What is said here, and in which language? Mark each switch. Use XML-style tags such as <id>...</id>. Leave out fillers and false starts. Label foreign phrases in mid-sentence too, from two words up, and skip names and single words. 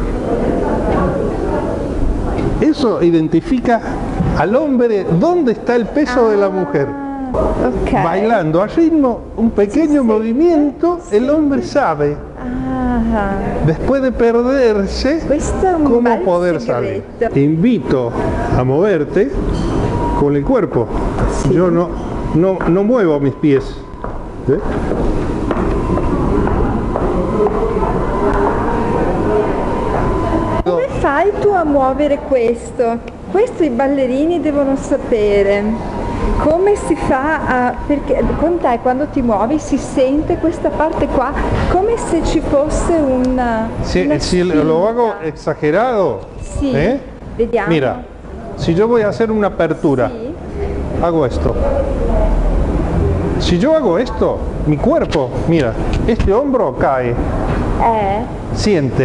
<es>Eso identifica al hombre dónde está el peso de la mujer. Ok. Bailando al ritmo, un pequeño movimiento, el hombre sabe, Ah, después de perderse,</es> <it>questo è un</it> <es>cómo</es> <it>bel</it> <es>poder salir.</es> <it>segreto.</it> <es>Te invito a moverte con el cuerpo. Yo no muevo mis pies. ¿Sí?</es> <it>Come fai tu a muovere questo? Questo i ballerini devono sapere. Come si fa a... perché con te quando ti muovi si sente questa parte qua come se ci fosse una</it> <es>Si lo hago exagerado,</es> <it>Sì, vediamo.</it> <es>mira, si yo voy a hacer una apertura,</es> <it>Sì.</it> <es>hago esto. Si yo hago esto, mi cuerpo, mira, este hombro cae, siente,</es>